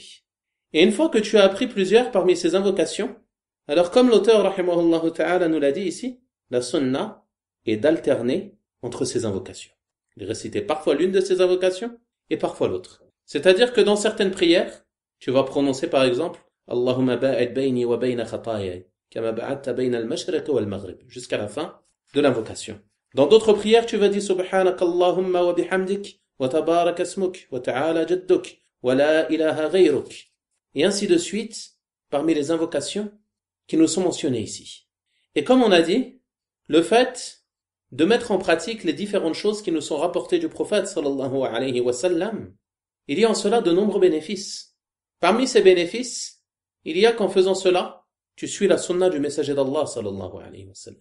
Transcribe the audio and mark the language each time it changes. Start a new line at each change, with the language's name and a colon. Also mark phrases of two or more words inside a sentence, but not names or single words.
French: Et une fois que tu as appris plusieurs parmi ces invocations, alors comme l'auteur
Arabic: رحمه الله تعالى
French: nous l'a dit ici, la sunna est d'alterner entre ces invocations. Il récitait parfois l'une de ces invocations et parfois l'autre. C'est-à-dire que dans certaines prières, tu vas prononcer par exemple
Arabic: اللهم باعد بيني وبين خطاياي كما باعدت بين المشرق والمغرب
French: jusqu'à la fin de l'invocation. Dans d'autres prières, tu vas dire
Arabic: سبحانك اللهم وبحمدك وتبارك اسمك وتعالى جدك ولا إله غيرك.
French: Et ainsi de suite parmi les invocations qui nous sont mentionnées ici. Et comme on a dit, le fait de mettre en pratique les différentes choses qui nous sont rapportées du prophète
Arabic: صلى الله عليه وسلم,
French: il y a en cela de nombreux bénéfices. Parmi ces bénéfices, il y a qu'en faisant cela, tu suis la sunna du messager d'Allah
Arabic: صلى الله عليه وسلم.